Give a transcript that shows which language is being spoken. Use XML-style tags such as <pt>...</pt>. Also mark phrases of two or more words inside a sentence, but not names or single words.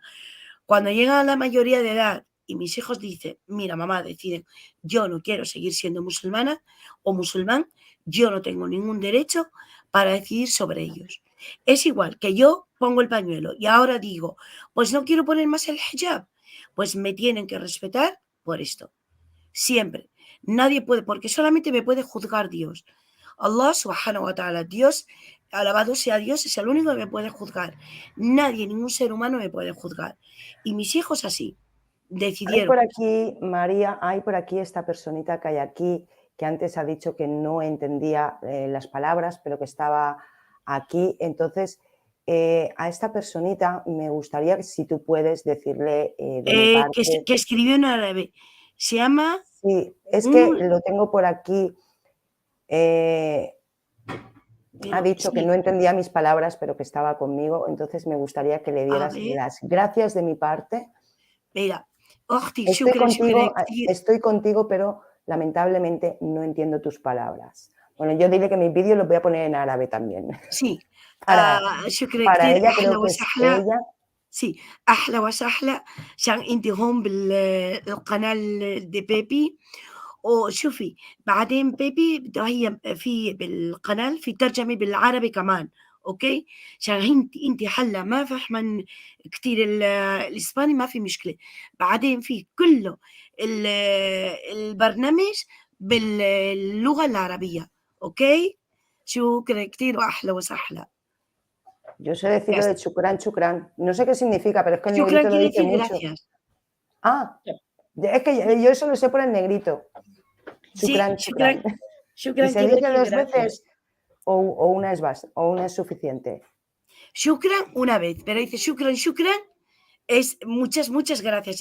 <es>Cuando llegan a la mayoría de edad y mis hijos dicen, mira mamá, deciden, yo no quiero seguir siendo musulmana o musulmán, yo no tengo ningún derecho para decidir sobre ellos. Es igual que yo pongo el pañuelo y ahora digo, pues no quiero poner más el hijab, pues me tienen que respetar por esto. Siempre. Nadie puede, porque solamente me puede juzgar Dios.</es> <ar>الله سبحانه وتعالى,</ar> <es>Dios, alabado sea Dios, es el único que me puede juzgar. Nadie, ningún ser humano me puede juzgar. Y mis hijos así Hay decidieron. por aquí, María, hay por aquí esta personita que hay aquí, que antes ha dicho que no entendía las palabras, pero que estaba aquí. Entonces, a esta personita me gustaría que si tú puedes decirle de mi parte. Que escribió en árabe. Se llama Sí, es que un. lo tengo por aquí. eh, Ha Pero dicho que sí, no entendía mis palabras, pero que estaba conmigo. Entonces, me gustaría que le a dieras ver, las gracias de mi parte. mira.</es> <ar>أختي شكرا شكرا كثير.</ar> <es>Estoy contigo, pero lamentablemente no entiendo tus palabras. Bueno, yo diré que mis vídeos los voy a poner en árabe también. Sí. Para, شكرا para كثير ella أحلى creo que es وسهلا. ella.</es> <ar>سي أحلى وسهلا عشان أنتِ هون القناة دي بيبي. وشوفي بعدين بيبي هي في بالقناة في ترجمة بالعربي كمان، أوكي؟ عشان أنتِ هلّا ما فاهمة كتير الإسباني ما في مشكلة، بعدين في كلّه ال البرنامج باللغة العربية، أوكي؟ شكرًا كتير وأهلًا وسهلًا.</ar> <es>Yo sé يا decirlo de chucrán, chucrán. No sé qué significa, pero es que el شكرًا negrito lo quiere dice decir mucho. gracias. Ah, es que yo eso lo sé por el negrito. Sí, Chucrán, شكرًا chucrán. ¿Y شكرًا se quiere dice decir dos gracias. veces o una es suficiente? Shukran una vez, pero dice shukran, shukran es muchas, muchas gracias.</es>